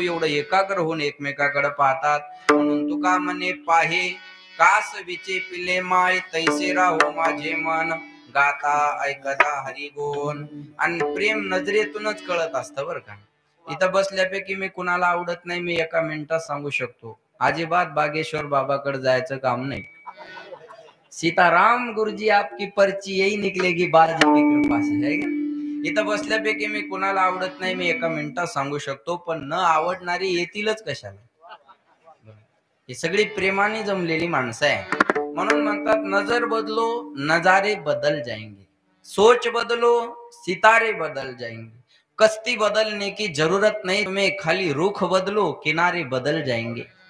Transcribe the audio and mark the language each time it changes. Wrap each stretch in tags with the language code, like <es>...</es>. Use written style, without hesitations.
<mr>एवढं एकाग्र होऊन एकमेकाकडे पाहतात. म्हणून तुका म्हणे पाहे कासवीचे पिले माय, तैसे राहो माझे मन, गाता ऐकता हरिगुण. आणि प्रेम नजरेतूनच कळत असतं बरं का. इथं बसल्यापैकी मी कुणाला आवडत नाही, मी एका मिनिटात सांगू शकतो. अजिबात बागेश्वर बाबाकडे जायचं काम नाही.</mr> <hi>सीताराम गुरुजी आपकी पर्ची यही निकलेगी बालाजी की कृपा से, है का?</hi> <mr>इथं बसल्यापैकी मी कुणाला आवडत नाही मी एका मिनिटात सांगू शकतो, पण न आवडणारी येतीलच कशाला. ही सगळी प्रेमाने जमलेली माणसं आहे. म्हणून म्हणतात</mr> <hi>नजर बदलो नजारे बदल जाएंगे, सोच बदलो सितारे बदल जाएंगे, कश्ती बदलने की जरूरत नहीं, तुम्हें खाली रुख बदलो किनारे बदल जाएंगे.</hi>